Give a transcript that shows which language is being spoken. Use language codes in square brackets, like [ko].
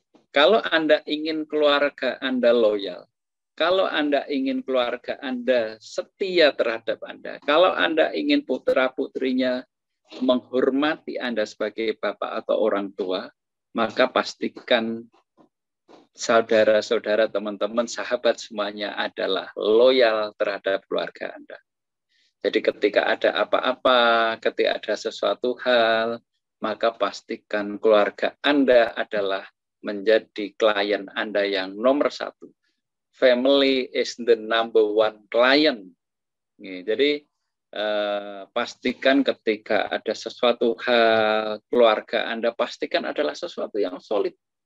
[id] Kalau Anda ingin keluarga Anda loyal, kalau Anda ingin keluarga Anda setia terhadap Anda, kalau Anda ingin putra-putrinya menghormati Anda sebagai bapak atau orang tua, maka pastikan saudara-saudara, teman-teman, sahabat semuanya adalah loyal terhadap keluarga Anda. Jadi ketika ada apa-apa, ketika ada sesuatu hal, maka pastikan keluarga Anda adalah menjadi klien Anda yang nomor 1. [en] Family is the number 1 client. [id] Jadi pastikan ketika ada sesuatu hal, keluarga Anda pastikan adalah sesuatu yang solid.